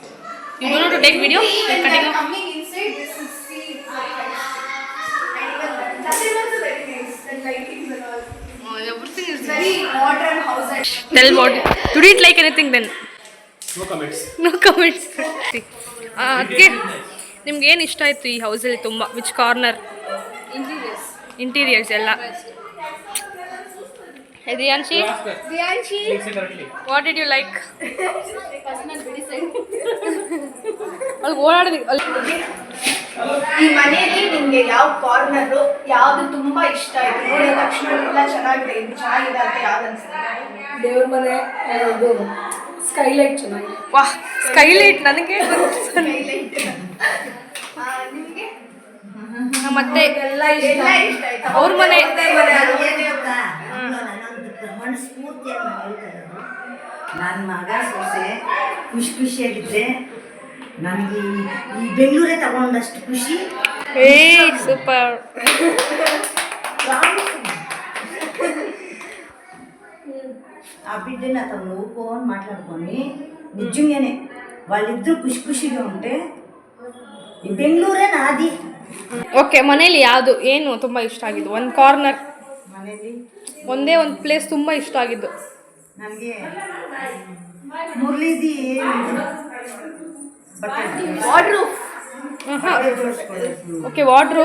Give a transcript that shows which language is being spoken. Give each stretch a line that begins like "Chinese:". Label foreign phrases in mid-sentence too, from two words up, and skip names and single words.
English: You don't know to take video? When they are coming inside, this is see very nice. And even that is also very nice. The lightings and all. Oh, everything is Very modern house. Tell what. You didn't like anything then? No comments. No comments.
Kannada: ಅದಕ್ಕೆ ನಿಮ್ಗೆ ಏನು ಇಷ್ಟ ಆಯಿತು ಈ ಹೌಸಲ್ಲಿ ತುಂಬ?
English: which corner? interiors ಎಲ್ಲ. Diyanshi? What did you like?
Kannada: ಅಲ್ಲಿ ಓಡಾಡಿದ್ವಿ. ಈ ಮನೆಯಲ್ಲಿ ನಿಮ್ಗೆ ಯಾವ ಕಾರ್ನರ್ ಯಾವ್ದು ತುಂಬಾ ಇಷ್ಟ ಆಯ್ತು? ನೋಡಿದ ತಕ್ಷಣ ಎಲ್ಲ ಚೆನ್ನಾಗಿದೆ, ಇದು ಚೆನ್ನಾಗಿದೆ ಅಂತ ಯಾವ್ದು ಅನ್ಸುತ್ತೆ? ದೇವ್ರ ಮನೆ ಇದು ಸ್ಕೈಲೈಟ್ ಚೆನ್ನಾಗಿದೆ. ವಾಹ್, ಸ್ಕೈಲೈಟ್ ನನಗೆ ಸ್ಕೈಲೈಟ್. ನಿಮಗೆ ಮತ್ತೆ ಎಲ್ಲ ಇಷ್ಟ ಆಯ್ತು. ಅವ್ರ ಮನೆ ಮನಸ್ಫೂರ್ತಿಯಾಗಿ ನನ್ನ ಮಗ ಸೊಸೆ ಖುಷಿಯಾಗಿದ್ದೆ. ನನಗೆ ಈ ಬೆಂಗಳೂರೇ ತಗೊಂಡಷ್ಟು ಖುಷಿ. ಸೂಪರ್.
Telugu: ఆ బిడ్డని అతను నవ్వుకొని మాట్లాడుకొని నిజంగానే వాళ్ళిద్దరూ ఖుషిగా ఉంటే ఈ బెంగళూరే నాది.
Kannada: ಓಕೆ, ಮನೇಲಿ ಯಾವುದು ಏನು ತುಂಬ ಇಷ್ಟ ಆಗಿದ್ದು? ಒಂದು ಕಾರ್ನರ್, ಮನೇಲಿ ಒಂದೇ ಒಂದು ಪ್ಲೇಸ್ ತುಂಬ ಇಷ್ಟ ಆಗಿದ್ದು ನನಗೆ ಮುರಳಿದಿ ವಾರ್ಡ್ರೂಫ್. ಓಕೆ, ವಾರ್ಡ್ರೋಫ್.